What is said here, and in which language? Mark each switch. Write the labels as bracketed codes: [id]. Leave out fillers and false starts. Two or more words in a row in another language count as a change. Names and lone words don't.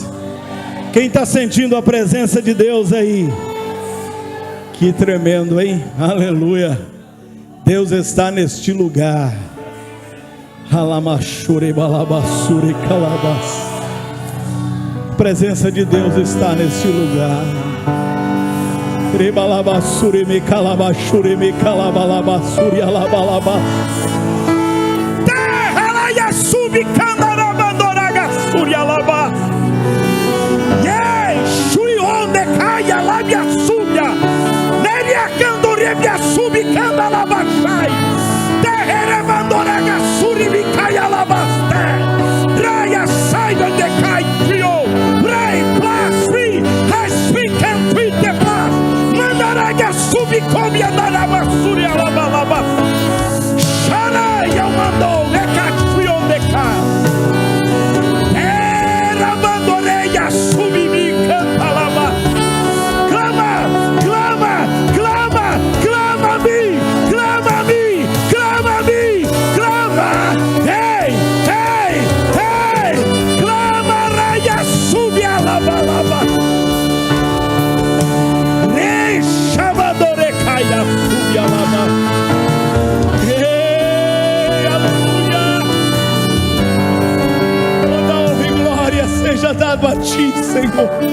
[pt] Quem está sentindo a presença de Deus aí? Que tremendo, hein? Aleluia. Deus está neste lugar. Alamachure balabassure calabas. A presença de Deus está neste lugar. Rebalabassure me calabachure me calabalabassure alabalaba. Subi canarabandoraga surialaba. Ye shui onde caia labia subia. Neria candorebia subi candaraba sai. Terrerebandoraga suribi caia labaste. Raya sai onde cai frio. Rei plasri. Speak and tweet the plas. Mandaraga subi come andaraba surialabalaba. Shana eu mandou. Era bandoreia, subi-me, canta lava. Clama, clama, clama, clama-me, clama-me, clama-me, clama. Ei, ei, ei, clama, raia, subi a lava, lava. Deixa bandorecaia, subi a lava. Seja dado a ti, Senhor.